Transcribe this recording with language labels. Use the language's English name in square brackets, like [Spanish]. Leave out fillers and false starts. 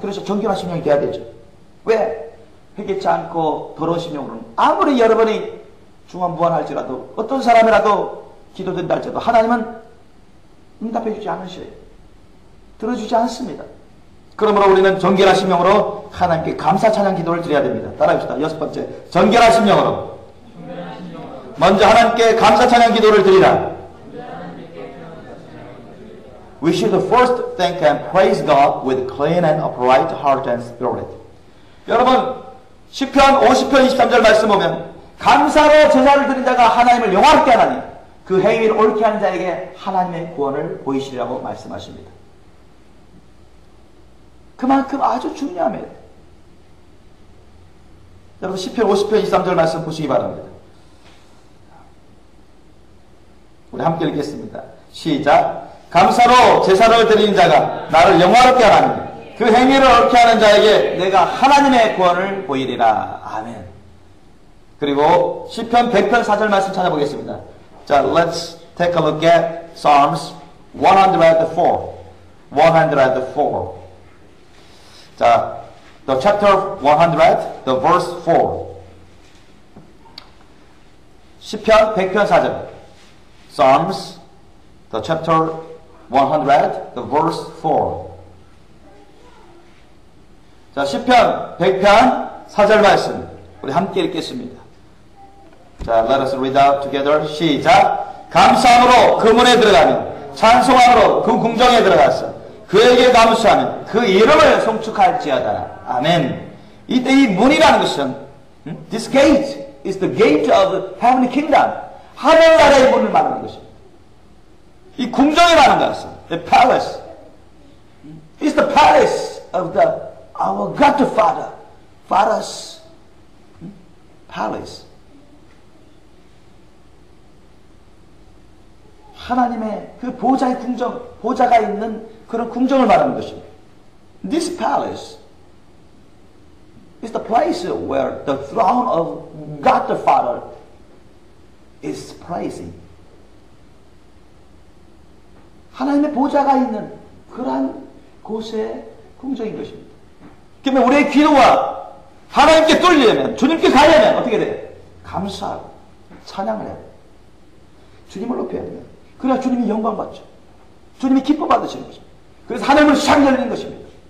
[Korean] 그래서 정결한 심령이 돼야 되죠. 왜? 회개치 않고 더러운 심령으로는 아무리 여러분이 중언부언할지라도 어떤 사람이라도 기도된다 할지라도 하나님은 응답해 주지 않으셔요. 들어주지 않습니다. 그러므로 우리는 정결한 심령으로 하나님께 감사 찬양 기도를 드려야 됩니다. 따라합시다. 여섯 번째, 정결한 심령으로 먼저 하나님께 감사 찬양 기도를 드리라. [English] We should first thank and praise God with clean and upright heart and spirit. [Korean] 여러분 시편 50편 23절 말씀 보면 감사로 제사를 드린 자가 하나님을 영화롭게 하나니 그 행위를 옳게 하는 자에게 하나님의 구원을 보이시리라고 말씀하십니다. 그만큼 아주 중요합니다. 여러분 시편 50편 23절 말씀 보시기 바랍니다. 우리 함께 읽겠습니다. 시작. 감사로 제사를 드리는 자가 나를 영화롭게 하나니 그 행위를 옳게 하는 자에게 내가 하나님의 구원을 보이리라. 아멘. 그리고 시편 100편 4절 말씀 찾아보겠습니다. [English] 자, let's take a look at Psalms 104. 104. 자, the chapter 100, the verse 4. [Korean] 시편 100편 4절. [English] Psalms, the chapter 100, the verse 4. [Korean] 자, 시편 100편 4절 말씀 우리 함께 읽겠습니다. [English] 자, let us read out together. [Korean] 시작. 감사함으로 그 문에 들어가며 찬송함으로 그 궁정에 들어가서 그에게 감사하면 그 이름을 송축할지어다. 아멘. 이때 이 문이라는 것은 [English] this gate is the gate of the heavenly kingdom. [Korean] 하늘나라의 문을 말하는 것입니다. 이 궁정이라는 것은 [English] the palace is the palace of the our God the Father. Father's palace. [Korean] 하나님의 그 보좌의 궁정, 보좌가 있는 그런 궁정을 말하는 것입니다. [English] This palace is the place where the throne of God the Father is placing. [Korean] 하나님의 보좌가 있는 그러한 곳의 궁정인 것입니다. 그러면 우리의 기도가 하나님께 뚫리려면, 주님께 가려면 어떻게 돼요? 감사하고 찬양을 해야 돼요. 주님을 높여야 돼요. 그래야 주님이 영광 받죠. 주님이 기뻐 받으시는 것입니다. 그래서 하늘문이 샥 열리는 것입니다.